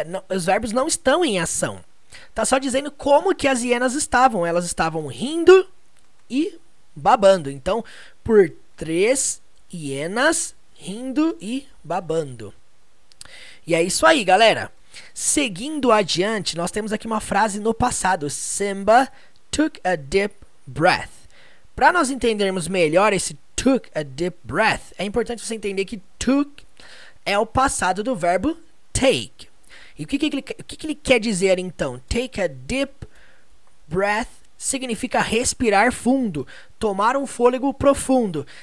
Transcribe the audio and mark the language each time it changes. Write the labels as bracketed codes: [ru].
[pt] Os verbos não estão em ação. Tá só dizendo como que as hienas estavam. Elas estavam rindo e babando. Então, por 3 hienas rindo e babando. E é isso aí, galera. Seguindo adiante, nós temos aqui uma frase no passado. [en] Simba took a deep breath. [pt] Para nós entendermos melhor esse [en] took a deep breath, [pt] é importante você entender que took é o passado do verbo take. E o que ele quer dizer então? [en] Take a deep breath [pt] significa respirar fundo, tomar um fôlego profundo.